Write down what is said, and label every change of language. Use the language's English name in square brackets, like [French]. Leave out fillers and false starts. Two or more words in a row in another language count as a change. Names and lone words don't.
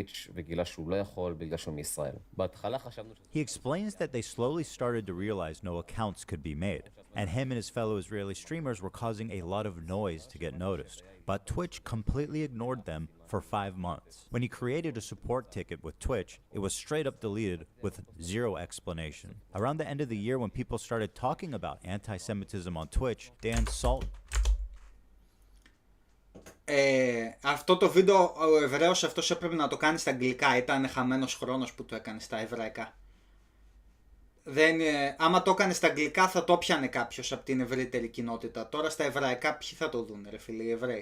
[English] He explains that they slowly started to realize no accounts could be made, and him and his fellow Israeli streamers were causing a lot of noise to get noticed. But Twitch completely ignored them for 5 months. When he created a support ticket with Twitch, it was straight up deleted with zero explanation. Around the end of the year, when people started talking about anti-Semitism on Twitch, Dan Salt. [Greek] Αυτό το βίντεο ο Εβραίος αυτός έπρεπε να το κάνει στα αγγλικά. Ήταν χαμένος χρόνος που το έκανε στα εβραϊκά. Άμα το έκανε στα αγγλικά θα το πιανε κάποιος από την ευρύτερη κοινότητα. Τώρα στα εβραϊκά ποιοι θα το δουν, ρε φίλοι, οι Εβραίοι.